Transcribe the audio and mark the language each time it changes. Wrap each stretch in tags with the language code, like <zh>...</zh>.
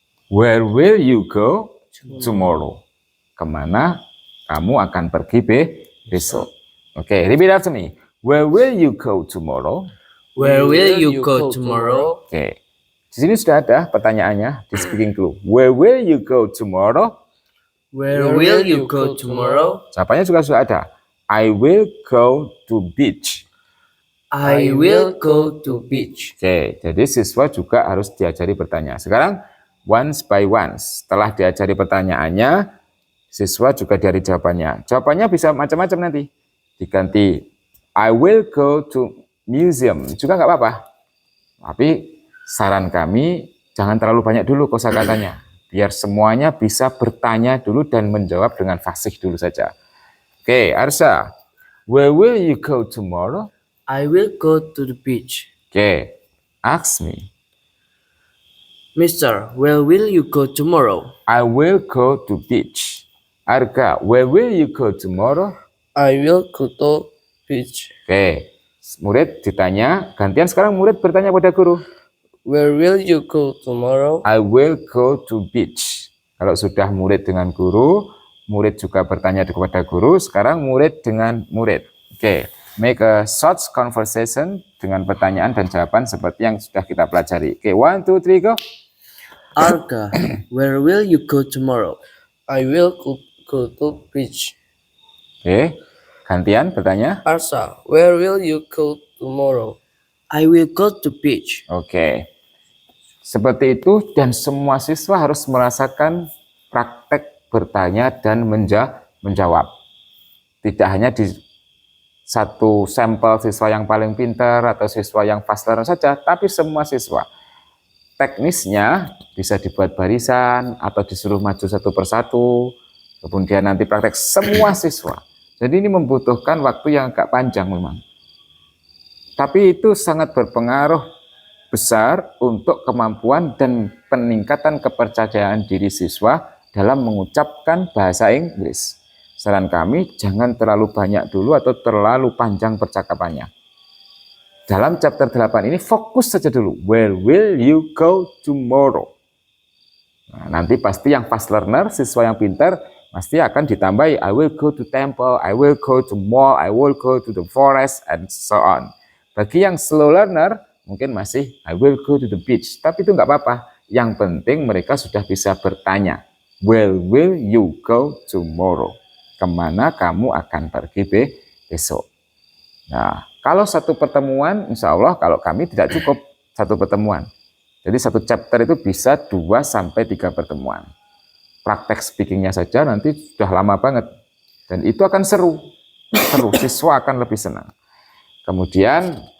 <en>Where will you go tomorrow?</en> <id>Kemana kamu akan pergi besok?</id> <en>Oke, repeat after me. Where will you go tomorrow? Where will you go tomorrow?</en> <id>Oke, di sini sudah ada pertanyaannya di speaking clue.</id> <en>Where will you go tomorrow? Where will you go tomorrow?</en> <id>Jawabannya juga sudah ada.</id> <en>I will go to beach. I will go to beach.</en> <id>Oke, jadi siswa juga harus diajari bertanya. Sekarang</id> <en>once by once,</en> <id>setelah diajari pertanyaannya, siswa juga diajari jawabannya. Jawabannya bisa macam-macam nanti. Diganti</id> <en>I will go to museum</en> <id>juga nggak apa-apa. Tapi saran kami jangan terlalu banyak dulu kosakatanya. Biar semuanya bisa bertanya dulu dan menjawab dengan fasih dulu saja.</id> <en>Oke, Arsa. Where will you go tomorrow? I will go to the beach. Oke, ask me. Mister, where will you go tomorrow? I will go to beach. Arga, where will you go tomorrow? I will go to beach.</en> <id>Oke, murid ditanya, gantian sekarang murid bertanya pada guru.</id> <en>Where will you go tomorrow? I will go to beach.</en> <id>Kalau sudah murid dengan guru, murid juga bertanya kepada guru, sekarang murid dengan murid. Oke,</id> <en>make a short conversation</en> <id>dengan pertanyaan dan jawaban seperti yang sudah kita pelajari.</id> <en>Oke, 1, 2, 3, go. Arka, where will you go tomorrow? I will go to beach.</en> <id>Oke, gantian bertanya.</id> <en>Arsa, where will you go tomorrow? I will go to beach.</en> <id>Oke, seperti itu dan semua siswa harus merasakan praktek bertanya dan menjawab. Tidak hanya di satu sampel siswa yang paling pintar atau siswa yang fast learner saja, tapi semua siswa. Teknisnya bisa dibuat barisan atau disuruh maju satu persatu, kemudian nanti praktek semua siswa. Jadi ini membutuhkan waktu yang agak panjang memang. Tapi itu sangat berpengaruh besar untuk kemampuan dan peningkatan kepercayaan diri siswa dalam mengucapkan bahasa Inggris. Saran kami, jangan terlalu banyak dulu atau terlalu panjang percakapannya. Dalam chapter 8 ini fokus saja dulu.</id> <en>Where will you go tomorrow?</en> <id>Nah, nanti pasti yang fast learner, siswa yang pintar, pasti akan ditambahi</id> <en>I will go to temple, I will go to mall, I will go to the forest, and so on.</en> <id>Bagi yang slow learner, mungkin masih</id> <en>I will go to the beach.</en> <id>Tapi itu nggak apa-apa. Yang penting mereka sudah bisa bertanya.</id> <en>Where will you go tomorrow?</en> <id>Kemana kamu akan pergi besok? Nah, kalau satu pertemuan, insya Allah kalau kami tidak cukup satu pertemuan. Jadi satu chapter itu bisa 2-3 pertemuan. Praktek speakingnya saja nanti sudah lama banget. Dan itu akan seru. Siswa akan lebih senang. Kemudian</id>